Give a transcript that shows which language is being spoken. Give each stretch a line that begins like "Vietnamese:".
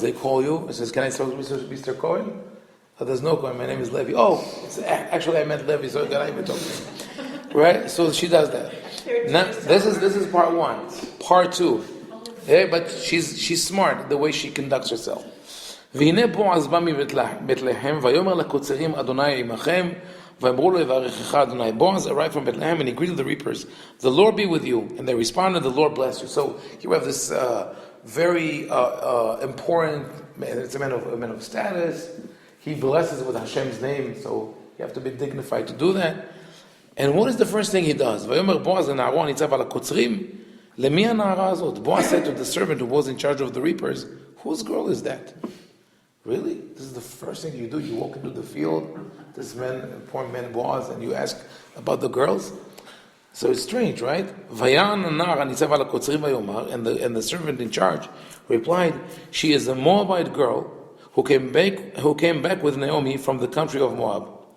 English: They call you and says, can I talk to Mr. Cohen? Oh, there's no Cohen. My name is Levi. Oh, actually I meant Levi, so can I even talk to him? Right? So she does that. Now, this is part one. Part two. Yeah, but she's smart the way she conducts herself.
Hebrew: והנה בועז בא מבית-לחם, ויאמר לקוצרים אדוני עמכם, ואמרו לו יברכך אדוני.
English: Boaz arrived from Bethlehem and he greeted the reapers. The Lord be with you. And they responded, the Lord bless you. So here we have this very important man. It's a man of status. He blesses with Hashem's name, so you have to be dignified to do that. And what is the first thing he does?
Hebrew: ויאמר בועז לנערו הניצב על הקוצרים, למי הנערה הזאת?
English: Boaz said to the servant who was in charge of the reapers, whose girl is that? Really? This is the first thing you do? You walk into the field, this important man Boaz, and you ask about the girls? So it's strange, right?
Hebrew: ויען הנער הניצב על הקוצרים ויאמר,
English: and the servant in charge replied, she is a Moabite girl who came back with Naomi from the country of Moab.